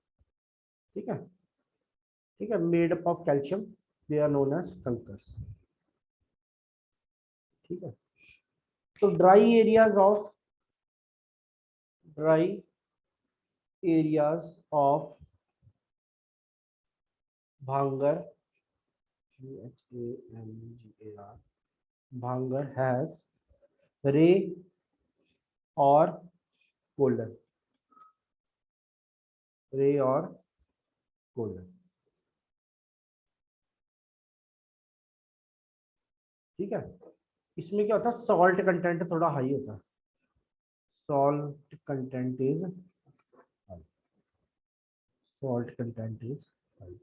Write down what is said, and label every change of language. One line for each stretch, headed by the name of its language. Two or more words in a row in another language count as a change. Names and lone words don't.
Hindi: ठीक है, ठीक है,
English: made up of calcium, they are known as kankars.
Hindi: ठीक है, तो
English: dry areas of Bhangar, BHANGAR, Bhangar has reh or golden, reh or golden.
Hindi: ठीक है, इसमें क्या होता है,
English: salt content
Hindi: थोड़ा हाई होता है,
English: salt content is high, salt content is high.